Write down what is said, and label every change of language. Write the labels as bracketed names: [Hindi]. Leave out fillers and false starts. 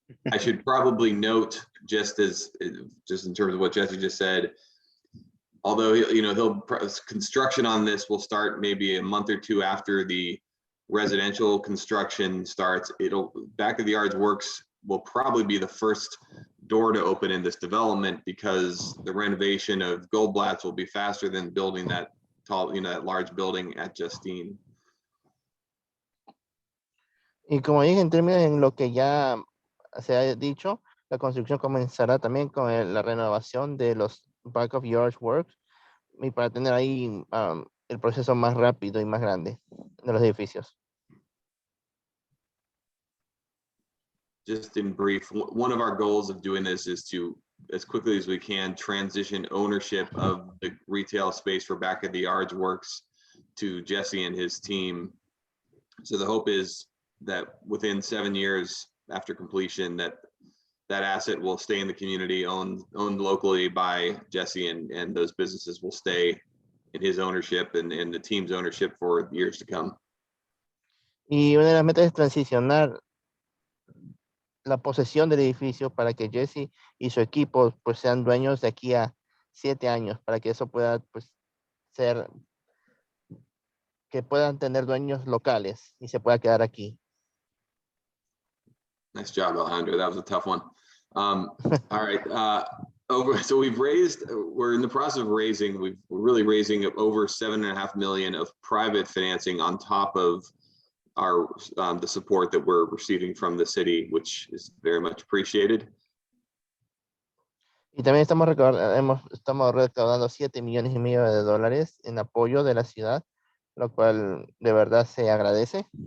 [English] I should probably note, just in terms of what Jesse just said, although construction on this will start maybe a month or two after the residential construction starts. Back of the Yards Works will probably be the first door to open in this development because the renovation of Goblatz will be faster than building that tall, that large building at Justine. [Spanish] Y como dije, en términos en lo que ya se ha dicho, la construcción comenzará también con la renovación de los Back of Yards Works y para tener ahí el proceso más rápido y más grande de los edificios. [English] Just in brief, one of our goals of doing this is to, as quickly as we can, transition ownership of the retail space for Back of the Yards Works to Jesse and his team. So the hope is that within 7 years after completion, that asset will stay in the community, owned locally by Jesse, and those businesses will stay in his ownership and the team's ownership for years to come. [Spanish] Y una de las metas es transicionar la posesión del edificio para que Jesse y su equipo pues sean dueños de aquí a 7 años, para que eso pueda pues ser, que puedan tener dueños locales y se pueda quedar aquí. [English] Nice job, Alejandro. That was a tough one. All right. So we're in the process of raising, we're really raising over 7.5 million of private financing on top of our the support that we're receiving from the city, which is very much appreciated. [Spanish] Y también estamos recaudando 7,5 millones de dólares en apoyo de la ciudad, lo cual de verdad se agradece.